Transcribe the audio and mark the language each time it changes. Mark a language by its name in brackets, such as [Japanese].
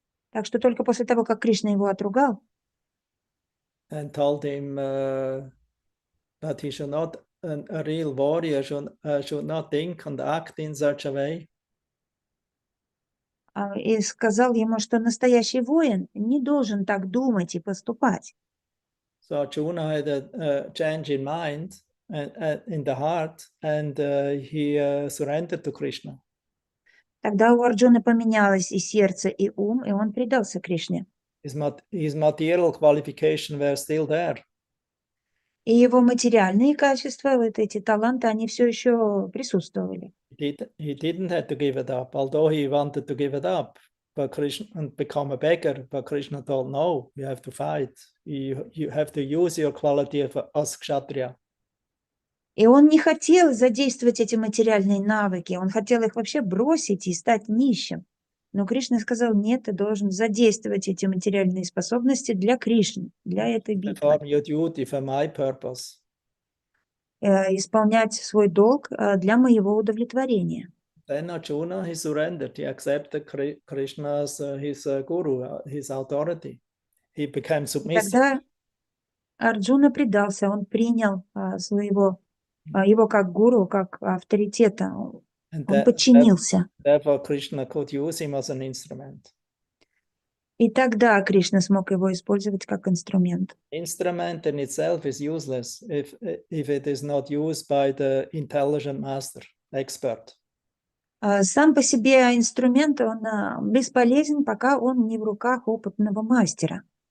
[Russian] Так что только после того, как Кришна его отругал, [English] and told him that he should not, a real warrior should not think and act in such a way. [Russian] и сказал ему, что настоящий воин не должен так думать и поступать. [English] So Arjuna had a change in mind and in the heart, and he surrendered to Krishna. [Russian] Тогда у Арджуны поменялось и сердце, и ум, и он предался Кришне. [English] His material qualification were still there. [Russian] И его материальные качества, вот эти таланты, они все еще присутствовали. [English] He didn't have to give it up, although he wanted to give it up, but Krishna and become a beggar. But Krishna told, no, you have to fight. You have to use your quality as kshatriya. [Russian] И он не хотел задействовать эти материальные навыки, он хотел их вообще бросить и стать нищим. Но Кришна сказал, нет, ты должен задействовать эти материальные способности для Кришны, для этой битвы. [English] Perform your duty for my purpose. [Russian] Исполнять свой долг для моего удовлетворения. [English] Then Arjuna, he surrendered. He accepted Krishna as his guru, his authority. He became submissive. [Russian] Тогда Арджуна предался, он принял его как гуру, как авторитета, [English] And [Russian] он подчинился. [English] therefore Krishna could use him as an instrument. [Russian] И тогда Кришна смог его использовать как инструмент. [English] Instrument in itself is useless if it is not used by the intelligent master, expert. [Russian] Сам по себе инструмент, он бесполезен, пока он не в руках опытного мастера.